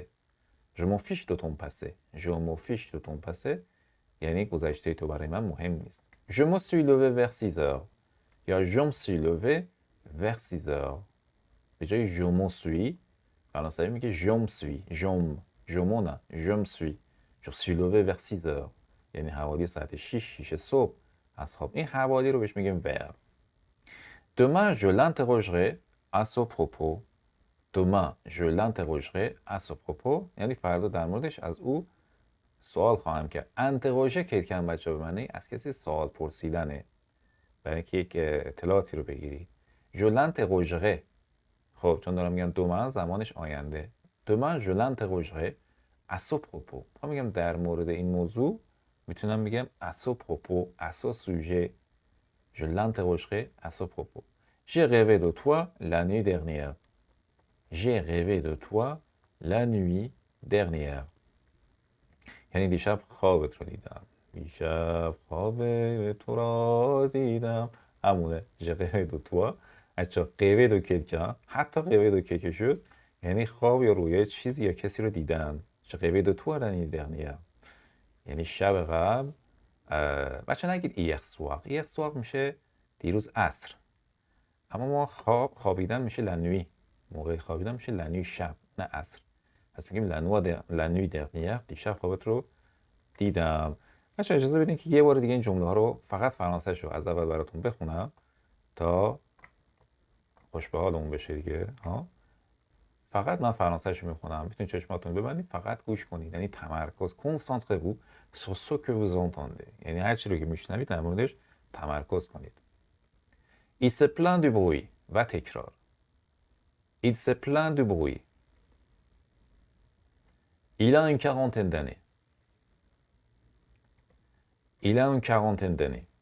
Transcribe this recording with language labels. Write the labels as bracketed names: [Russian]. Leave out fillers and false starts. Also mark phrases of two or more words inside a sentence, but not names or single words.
[French] Je m'en fiche de ton passé. Je m'en fiche de ton passé [Persian] یعنی گذشته تو برای من مهم نیست. [French] Je me suis levé vers 6 heures. یا je me suis levé vers 6 heures. [Persian] به جای [French] je m'en suis [Persian] فرانسوی میگه [French] je me suis. je me suis. Je me suis levé vers 6 heures. [Persian] یعنی حوالی ساعت 6 صبح از خواب. این حوالی رو بهش میگیم verb. [French] Demain je l'interrogerai à ce propos. Demain je l'interrogerai à ce propos. [Persian] یعنی فردا در موردش از او سوال خواهم کرد. انتروژه که کم بچه به معنی از کسی سوال پرسیدنه. برای اینکه یک اطلاعاتی رو بگیری. [French] Je l'interrogerai. [Persian] خب چون دارم میگم demain زمانش آینده. [French] Demain je l'interrogerai à ce propos. [Persian] من میگم در مورد این موضوع میتونم بگم [French] à ce propos, à ce sujet. Je l'interrogerai à ce propos. J'ai rêvé de toi la nuit dernière. J'ai rêvé de toi la nuit dernière. [Persian] یعنی دیشب خوابت رو دیدم. دیشب خواب تو را دیدم. همونه. [French] J'ai rêvé de toi. اچھا rêvé de quelqu'un. حتی rêvé de quelque chose. [Persian] یعنی خواب یا رویای چیزی یا کسی رو دیدم. [French] J'ai rêvé de toi la nuit dernière. [Persian] یعنی شب قبل بچه نگید [French] hier soir. hier soir [Persian] میشه دیروز عصر. اما ما خوابیدن میشه [French] la nuit. [Persian] موقع خوابیدن میشه [French] la nuit [Persian] شب نه عصر. پس میگیم [French] la nuit dernière [Persian] دیشب خوابت رو دیدم. بچه اجازه بدین که یه بار دیگه این جمله ها رو فقط فرانسه‌ش رو از اول براتون بخونم تا خوش به حالمون بشه دیگه ها. فقط من فرانسه‌ش رو میخونم. میتونید چشماتون ببندید فقط گوش کنید. یعنی تمرکز [French] concentrez-vous sur ce que vous entendez. [Persian] یعنی هر چی رو که میشنوید در موردش تمرکز کنید. [French] Il se plaint du bruit [Persian] و تکرار. [French] Il se plaint du bruit. Il a une quarantaine d'années. Il a une quarantaine d'années.